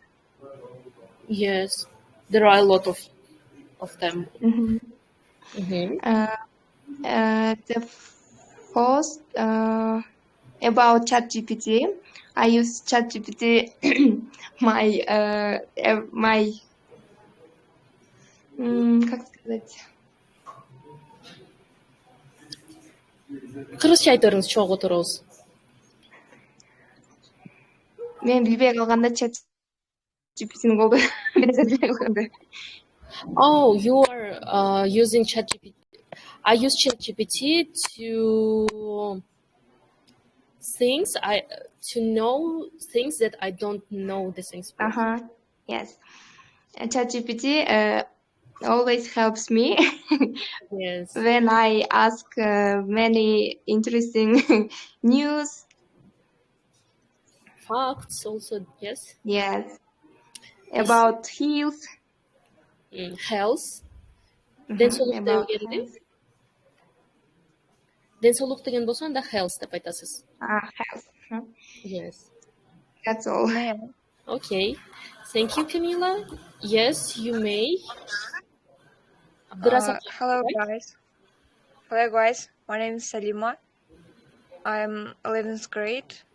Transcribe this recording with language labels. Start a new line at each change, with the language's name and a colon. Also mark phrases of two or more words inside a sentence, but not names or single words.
English: Yes, there are a lot of them. The first about ChatGPT, I use ChatGPT my
Russian: как сказать?
Kyrgyz: Кыргызча айтарыңыз, чогуу отурабыз. Мен билбей калганда ChatGPT'ни колдонуп.
English: Oh, you are using ChatGPT. I use ChatGPT to know things that I don't know the things. Yes. ChatGPT always helps me Yes. when I ask many interesting news. Facts also, yes. Yes, about health. Health.
Kyrgyz: Денсаулык деп
English: About
Kyrgyz: келди.
English: health.
Kyrgyz: Денсаулык деген болсо анда health деп айтасыз.
English: Health. Yes. That's all. Okay. Thank you, Camila. Yes, you may. Abdurazak, Hello, right? guys. Hello, guys. My name is Salima. I'm 11th grade.